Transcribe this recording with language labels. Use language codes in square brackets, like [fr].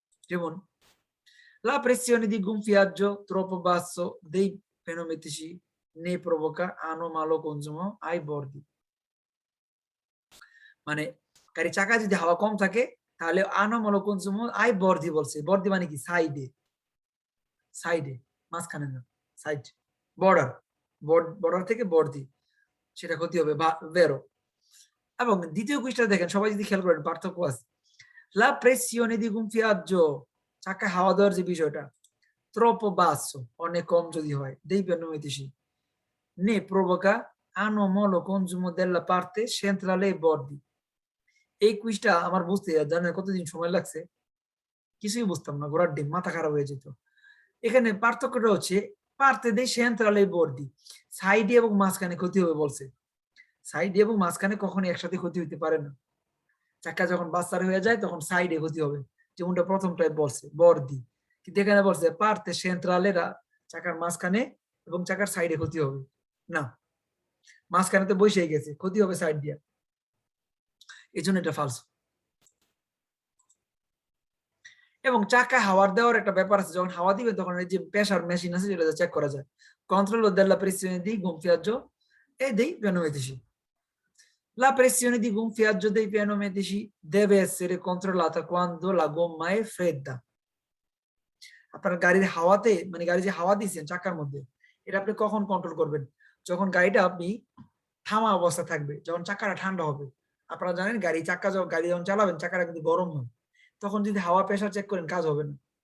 [bn] যেমন [it] la pressione di gonfiaggio troppo basso dei pneumatici ne provoca anomalo consumo ai bordi, [bn] মানে গাড়ি চাকা যদি হাওয়া কম থাকে তাহলে আনোমালো কনজুমো আই বর্দি বলছে। বর্দি মানে কি? সাইডে, সাইডে, মাঝখানে না, সাইড, বর্ডার, বর্ডার থেকে বর্দি, সেটা ক্ষতি হবে বা বেরো। এবং দ্বিতীয় কুইজটা দেখেন, সবাই যদি খেয়াল করেন পার্থক্য আছে। [it] লা প্রেসিওনে দি gonfiaggio, [bn] চাকা হাওয়া দেওয়ার যে বিষয়টা, [it] troppo basso, [bn] অনেক কম যদি হয়, [it] dei pneumatici ne provoca anomalo consumo della parte centrale ai bordi। [bn] এই কুইজটা আমার বুঝতে জানেন কতদিন সময় লাগছে? কিছুই বুঝতাম না, ঘোড়ার ডিম, মাথা খারাপ হয়ে যেত। এখানে পার্থক্যটা হচ্ছে পার্তে দেই সেন্ট্রালে বর্দি, সাইডে এবং মাঝখানে ক্ষতি হবে বলছে। সাইডে এবং মাঝখানে কখনোই একসাথে ক্ষতি হইতে পারে না। চাকা যখন বাচ্চার হয়ে যায় তখন সাইডে ক্ষতি হবে, যেমনটা প্রথমটায় বলছে বর্দি। কিন্তু এখানে বলছে পার্তে সেন্ট্রালেরা, চাকার মাঝখানে এবং চাকার সাইডে ক্ষতি হবে না, মাঝখানে তো বসেই গেছে, ক্ষতি হবে সাইড দিয়া, এই জন্য এটা ফালস। এবং চাকা হাওয়ার দেওয়ার একটা ব্যাপার আছে, যখন হাওয়া দিবে তখন এই যে প্রেসার মেশিন আছে যেটা চেক করা যায়, [it] controllo della pressione di gonfiaggio e dei pneumatici। La pressione di gonfiaggio dei pneumatici deve essere controllata quando la gomma è fredda। [bn] আপনার গাড়ির হাওয়াতে, মানে গাড়ি যে হাওয়া দিচ্ছেন চাকার মধ্যে, এটা আপনি কখন কন্ট্রোল করবেন? যখন গাড়িটা আপনি থামা অবস্থা থাকবে, যখন চাকাটা ঠান্ডা হবে। আপনারা জানেন গাড়ি যখন চালাবেন চাকাটা কিন্তু গরম হয়, তখন যদি হাওয়া প্রেসার চেক করেন কাজ হবে না।